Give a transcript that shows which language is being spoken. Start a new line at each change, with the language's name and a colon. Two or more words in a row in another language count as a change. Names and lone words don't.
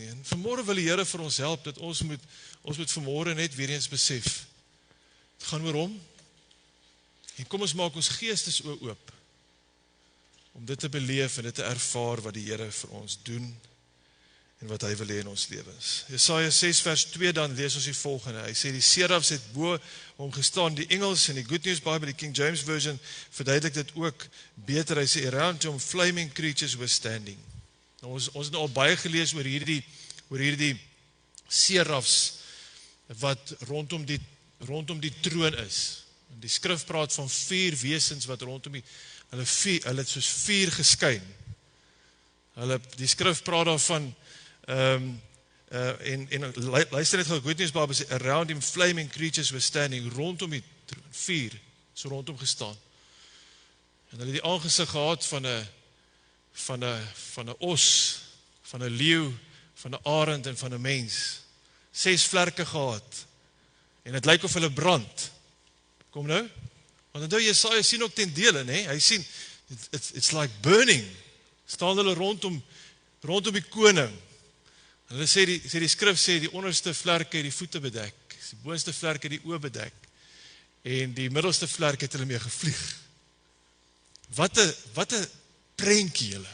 Afrikaans: En vanmôre wil die Here vir ons help, dat ons moet vanmôre net weer eens besef, dit gaan oor hom, en kom ons maak ons geestes oop, om dit te beleef en dit te ervaar wat die Here vir ons doen, en wat hy wil hê in ons lewens. Jesaja 6 vers 2, dan lees ons die volgende. Hy sê, die serafs het bo hom gestaan, die Engels en die Good News Bible, die King James Version, verduidelik dit ook beter. Hy sê,
English: around him flaming creatures were standing.
Afrikaans: Nou, ons het nou al baie gelees oor hierdie serafs, wat rondom die troon is. En die skrif praat van 4 wesens, wat rondom hulle het soos 4 geskyn. Die skrif praat daarvan, en luister net gou, Good News Bible sê,
English: around him flaming creatures were standing,
Afrikaans: rondom die troon, 4, so rondom gestaan. En hulle het die aangesig gehad van 'n os, van 'n leeu, van 'n arend en van 'n mens. 6 vlerke gehad, en het lyk of hulle brand. Kom nou, want onthou Jesaja sien ook ten dele, nee? Hy sien,
English: it's like burning,
Afrikaans: staan hulle rondom die koning. En hulle sê die skrif sê, die onderste vlerke het die voete bedek, Die boonste vlerk het die oë bedek en die middelste vlerk het hulle mee gevlieg. Wat 'n prentjie julle.